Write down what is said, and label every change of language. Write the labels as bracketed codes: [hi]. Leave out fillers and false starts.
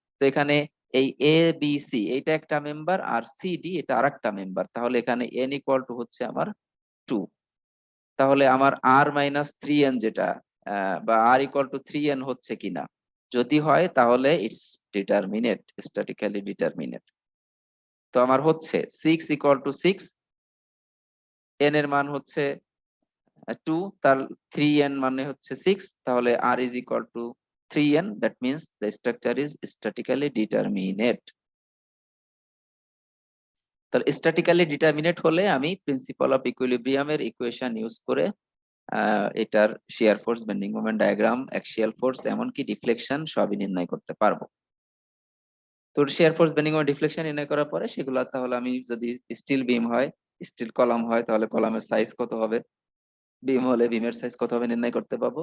[bn] তো এখানে এই এ বি সি এটা একটা মেম্বার আর সি ডি এটা আরেকটা মেম্বার, তাহলে এখানে এন ইকুয়াল টু হচ্ছে আমার 2। তাহলে আমার আর মাইনাস 3n যেটা বা আর ইকুয়াল টু 3n হচ্ছে কিনা, যদি হয় তাহলে [en] it's determinate, [bn] স্ট্যাটিক্যালি ডিটারমিনেট। তো আমার হচ্ছে 6 ইকুয়াল টু 6, n এর মান হচ্ছে 2, তার 3n মানে হচ্ছে 6, তাহলে [en] r is equal to 3n, that means the structure is statically determinate। [bn] তাহলে স্ট্যাটিক্যালি ডিটারমিনেট হলে আমি প্রিন্সিপাল অফ ইকুইলিব্রিয়াম এর ইকুয়েশন ইউজ করে এটার shear force, bending moment diagram, axial force এমনকি ডিফ্লেকশন সবই নির্ণয় করতে পারবো। তো shear force, bending moment, deflection নির্ণয় করার পরে সেগুলো তাহলে আমি যদি স্টিল বিম হয়, স্টিল কলাম হয়, তাহলে কলামের সাইজ কত হবে, বিম হলে বিমের সাইজ কত হবে নির্ণয় করতে পারবো।